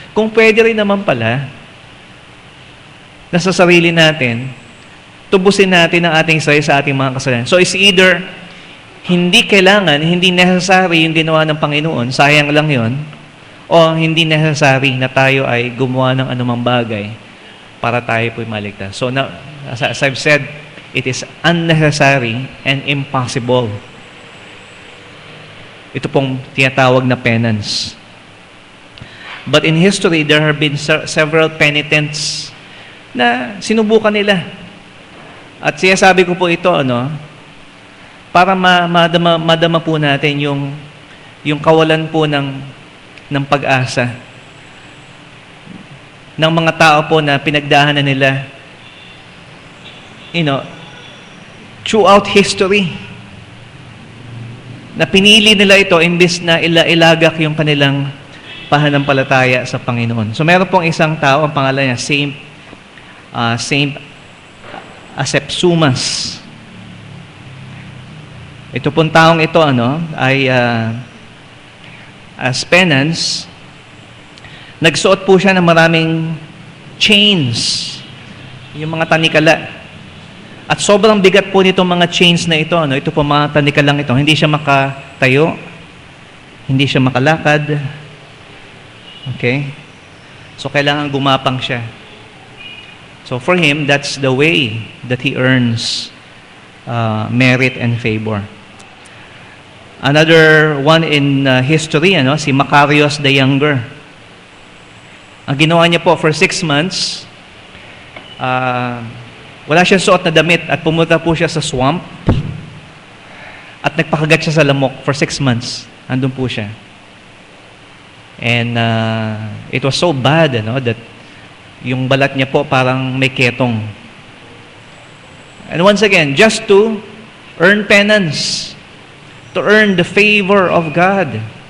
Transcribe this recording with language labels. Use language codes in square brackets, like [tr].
[tl] Kung pwede rin naman pala na sa sarili natin, tubusin natin ang ating sarili sa ating mga kasalanan. [en] So it's either [tl] hindi kailangan, hindi necessary yung ginawa ng Panginoon, sayang lang yon, O hindi necessary na tayo ay gumawa ng anumang bagay para tayo po'y maligtas. [en] So, as I've said, it is unnecessary and impossible. [tl] Ito pong tinatawag na penance. [en] But in history, there have been several penitents [tl] na sinubukan nila. At sinasabi ko po ito, para madama po natin yung kawalan po ng pag-asa ng mga tao po na pinagdahanan nila, [en] throughout history, [tl] na pinili nila ito imbis na ilagak yung kanilang pananampalataya sa Panginoon. So meron pong isang tao, ang pangalan niya Saint Asepsumas. Ito pong taong ito ay [en] as penance, [tl] nagsuot po siya ng maraming chains, yung mga tanikala. At sobrang bigat po nitong mga chains na ito. Ito po mga tanikalang ito. Hindi siya makatayo, hindi siya makalakad. Okay? So kailangan gumapang siya. [en] So for him, that's the way that he earns merit and favor. Another one in history, si Macarius the Younger. [tl] Ang ginawa niya po [en] for 6 months, [tl] wala siyang suot na damit at pumunta po siya sa swamp at nagpakagat siya sa lamok for 6 months. Andun po siya. [en] And it was so bad, that [tl] yung balat niya po parang may ketong. [en] And once again, just to earn penance, to earn the favor of God.